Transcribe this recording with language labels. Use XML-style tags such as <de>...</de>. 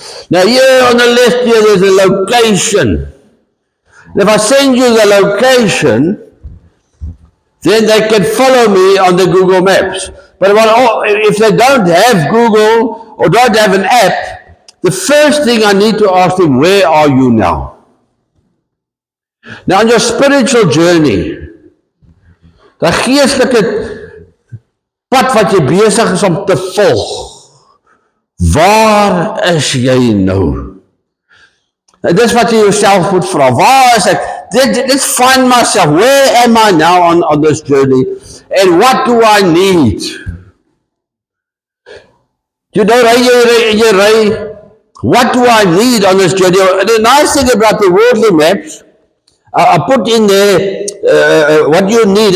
<en>Now, here on the left here, there's a location. And if I send you the location, then they can follow me on the Google Maps. But if they don't have Google or don't have an app, the first thing I need to ask them, where are you now? Now, on your spiritual journey,</en> <af>die geestelike pad wat jy besig is om te volg, waar is jy nou? En dis wat jy jouself moet vra, waar is ek?</af> <en>Let's find myself, where am I now on this journey? And what do I need? You know, what do I need on this journey? And the nice thing about the worldly maps, I put in there what you need.</en>